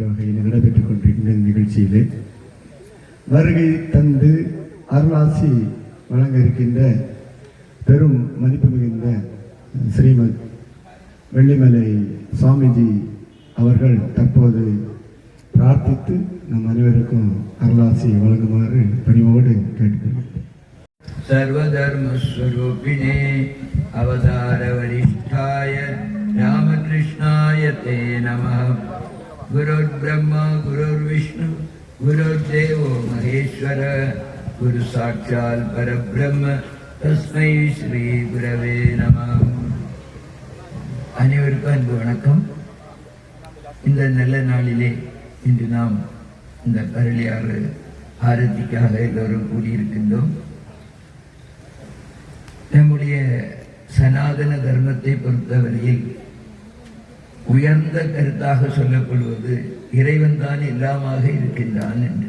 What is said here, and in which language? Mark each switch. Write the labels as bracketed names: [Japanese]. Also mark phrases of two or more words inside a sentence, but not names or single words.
[Tamil] வகையில் நடைபெற்றுக் கொண்டிருக்கின்ற நிகழ்ச்சியிலே வருகை தந்து அருளாசி வழங்க இருக்கின்ற பெரும் மதிப்பு மிகுந்த ஸ்ரீமத் வெள்ளிமலை சுவாமிஜி அவர்கள் தற்போது பிரார்த்தித்து நம் அனைவருக்கும் அருளாசி வழங்குமாறு பணிவோடு கேட்டுக்கொள்கிறேன். [Sanskrit] सर्वधर्मस्वरूपिणे अवतारवरिष्ठाय रामकृष्णाय ते नमः. गुरुर्ब्रह्मा गुरुर्विष्णु गुरुर्देवो महेश्वर गुरुसाक्षात् परब्रह्म तस्मै श्री गुरवे नमः. [Tamil] அனைவருக்கும் அன்பு வணக்கம். இந்த நல்ல நாளிலே இன்று நாம் இந்த பரளியாறு ஆரத்திக்காக எல்லோரும் கூடியிருக்கின்றோம். நம்முடைய சனாதன தர்மத்தை பொறுத்தவரையில் உயர்ந்த கருத்தாக சொல்லப்படுவது இறைவன் தான் எல்லாமாக இருக்கின்றான் என்று.